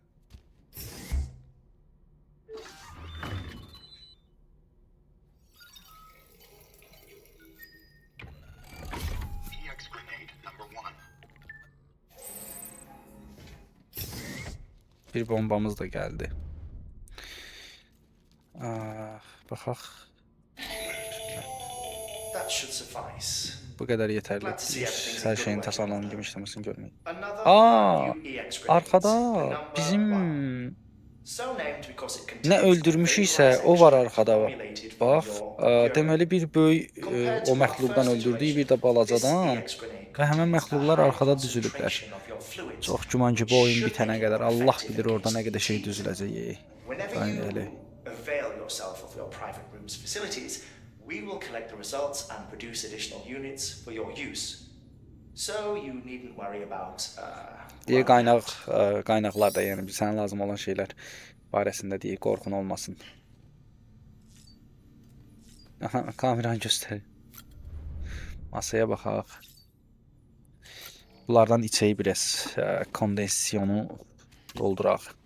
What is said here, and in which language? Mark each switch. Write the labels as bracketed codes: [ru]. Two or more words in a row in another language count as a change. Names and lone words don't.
[az] Bir bombamız da gəldi. Baxaq. [en] That should suffice. [az] Bu qədər yetərli. [en] Glad to see everything's [az] Hər [en] in [az] şeyin [en] good way. [az] təsərrüfatının kimi işləməsini görmək. [en] Another [az] Aa, [en] new EX grenade. [az] arkada [en] Number [az] bizim [en] one. So named because it contains [az] nə öldürmüşüksə o var arkada. [en] formulated from [az] Bax, [en] your urine. [az] deməli bir böyük [en] Compared [az] o [en] to our [az] məxluqdan [en] first [az] öldürdüyü [en] iteration, [az] bir də balacadan [en] this EX grenade [az] və həmin [en] contains [az] məxluqlar [en] a high [az] arkada düzülüblər. [en] concentration of your fluids. [az] Çox güman ki, bu oyun [en] Should [az] bitənə [en] make it [az] qədər [en] more [az] Allah [en] effective [az] bilir orada nə [en] against [az] qədər şey [en] cheese. [az] düzüləcək. [en] Whenever [az] Aynen [en] you avail yourself of your private room's facilities, we will collect the results and produce additional units for your use. So you needn't worry about [az] Deyə qaynaqlar da, yəni sənə lazım olan şeylər barəsində deyə qorxun olmasın. Aha, kameranı göstər. Masaya baxaq. Bunlardan içəyi biraz kondensiyonu dolduraq.